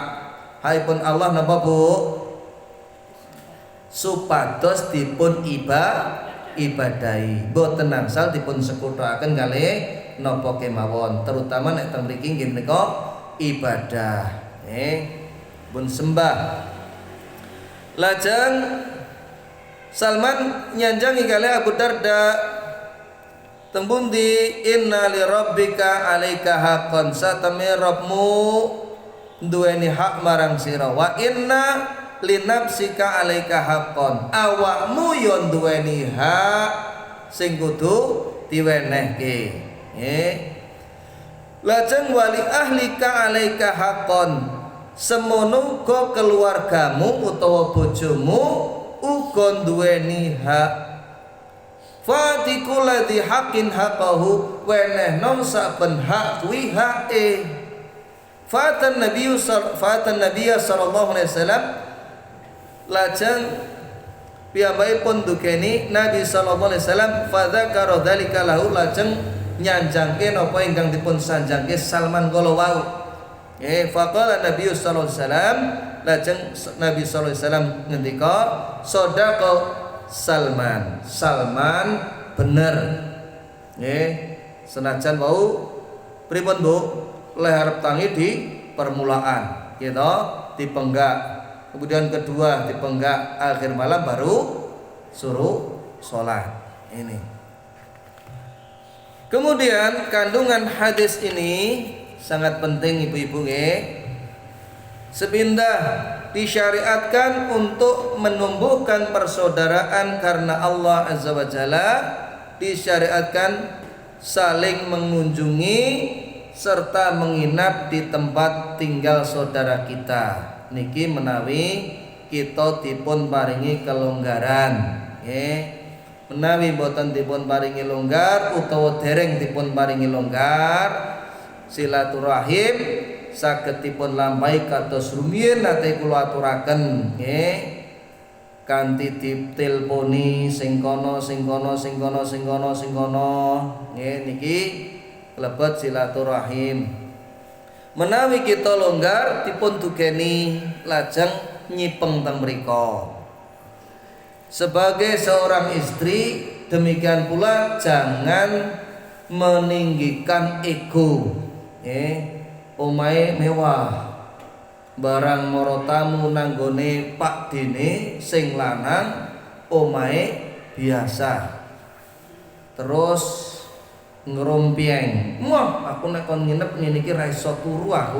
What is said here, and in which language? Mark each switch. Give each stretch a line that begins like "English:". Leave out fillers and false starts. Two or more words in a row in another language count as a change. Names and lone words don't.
Javanese: Hakipun Allah napa Bu? Supados dipun ibadahi, boten angsal dipun sekuthaken kalih napa kemawon, terutama nek teng mriki nggih menika ibadah pun sembah. Lajeng Salman nyanjangi kalih Abu Darda, tembundi
Arabic: inna li rabbika alaika haqqan,
Javanese: sateme Rabbmu duweni hak marang sira,
Arabic: wa inna li nafsika alaika haqqan,
Javanese: awakmu yo duweni hak sing kudu diwenehke. Lajeng
Arabic: wali ahlika alaika haqqan,
Javanese: semono uga keluargamu utawa bojomu uga duweni hak.
Arabic: Fatikul ladzi haqqin haqqahu,
Javanese: wenehno saben hak kuwi hake.
Arabic: Fatan Nabi sallallahu alaihi wasallam,
Javanese: lajeng piyambakipun dukeni Nabi
Arabic: sallallahu alaihi wasallam, fadzakara dzalika lahu,
Javanese: lajeng nyanjangke napa ingkang dipun sanjangke Salman kala wau.
Arabic: Faqala Nabi sallallahu alaihi wasallam,
Javanese: lajeng Nabi
Arabic: sallallahu alaihi wasallam
Javanese: ngendika, sadaqa Salman, Salman bener. Senajan wau pripun Bu? Leh arep tangi
Indonesian: di permulaan,
Javanese: gitu, dipenggak.
Indonesian: Kemudian kedua dipenggak, akhir malam baru suruh sholat. Ini. Kemudian kandungan hadis ini sangat penting ibu-ibu sepindah disyariatkan untuk menumbuhkan persaudaraan karena Allah Azza wa Jalla, disyariatkan saling mengunjungi serta menginap di tempat tinggal saudara kita
Javanese: niki menawi kita dipun paringi kelonggaran. Menawi boten dipun paringi longgar utawa dereng dipun paringi longgar, silaturahim saged dipun lampahi kados rumiyin nate kula aturaken kanthi ditelponi sing kono niki lebet silaturahim. Menawi kita longgar dipun dugeni lajeng nyipeng teng mriko.
Indonesian: Sebagai seorang istri demikian pula jangan meninggikan ego.
Javanese: Omahe mewah, barang moro tamu nanggone Pak Dene sing lanang omahe biasa. Terus ngrompieng, wah aku nek kon nginep ngene iki ra iso turu aku.